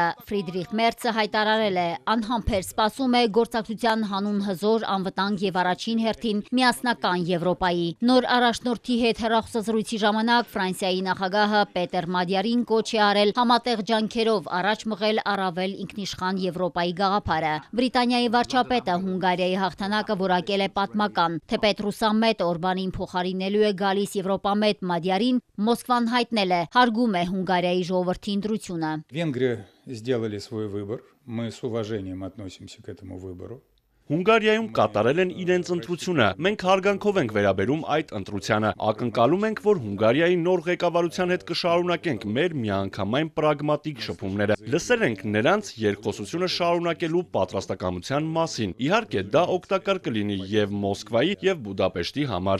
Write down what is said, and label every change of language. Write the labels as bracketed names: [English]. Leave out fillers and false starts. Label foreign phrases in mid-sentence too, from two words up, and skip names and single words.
[Armenian] Ֆրիդրիխ Մերցը հայտարարել է՝ անհամբեր սպասում է գործակցության հանուն հզոր, անվտանգ եւ առաջին հերթին միասնական Եվրոպայի։ Նոր առաջնորդի հետ հեռախոսազրույցի ժամանակ Ֆրանսիայի նախագահը Պետեր Մադյարին կոչ է արել համատեղ ջանքերով առաջ մղել առավել ինքնիշխան Եվրոպայի գաղափարը։ Բրիտանիայի վարչապետը Հունգարիայի հաղթանակը որակել է պատմական։ Թեպետ ռուսամետ Օրբանին փոխարինելու է գալիս Եվրոպամետ Մադյարին, Մոսկվան հայտնել է՝ հարգում է Հունգարիայի ժողովրդի ընտրությունը։ [Russian] Венгры сделали свой выбор. Мы с уважением относимся к этому выбору. [Armenian] Հունգարիայում կատարել են իրենց ընտրությունը։ Մենք հարգանքով ենք վերաբերում այդ ընտրությանը։ Ակնկալում ենք, որ Հունգարիայի նոր ղեկավարության հետ կշարունակենք մեր միանգամայն պրագմատիկ շփումները։ Լսել ենք նրանց երկխոսությունը շարունակելու պատրաստակամության մասին։ Իհարկե, դա օգտակար կլինի եւ Մոսկվայի եւ Բուդապեշտի համար։